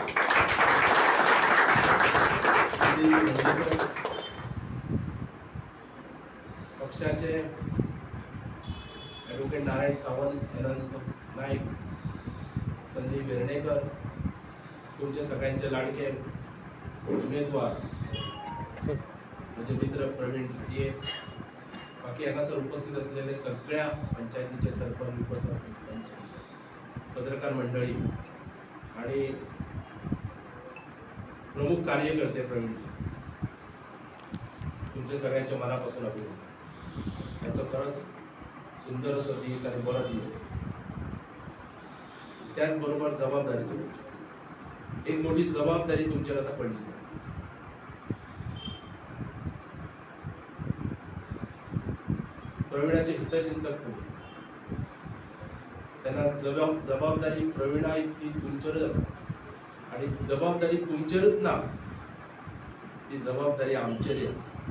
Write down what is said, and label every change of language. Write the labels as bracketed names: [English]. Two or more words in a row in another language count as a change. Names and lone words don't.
[Marathi] पक्षाचे ॲडव्होकेट नारायण सावंत अनंत नाईक संदीप वेर्णेकर तुमचे सगळ्यांचे लाडके उमेदवार म्हणजे मित्र प्रवीण झांटिये बाकी हांगासर उपस्थित असलेले सगळ्या पंचायतीचे सरपंच उपसरपंच पत्रकार मंडळी आणि [Konkani] प्रमुख कार्यकर्ते प्रवीणजी तुमचे सगळ्यांचे मनापासून अभिनंदन याचं खरंच सुंदर असो दीस आणि बरो दीस त्याच बरोबर जबाबदारीचो एक मोठी जबाबदारी तुमचेर आता पडलेली आसा. प्रवीणाचे हितचिंतक तुम्ही, त्यांना जबाबदारी प्रवीणा इतकी तुमचेरच आसा आणि जबाबदारी तुमचेरच ना, ती जबाबदारी आमचेरय आसा.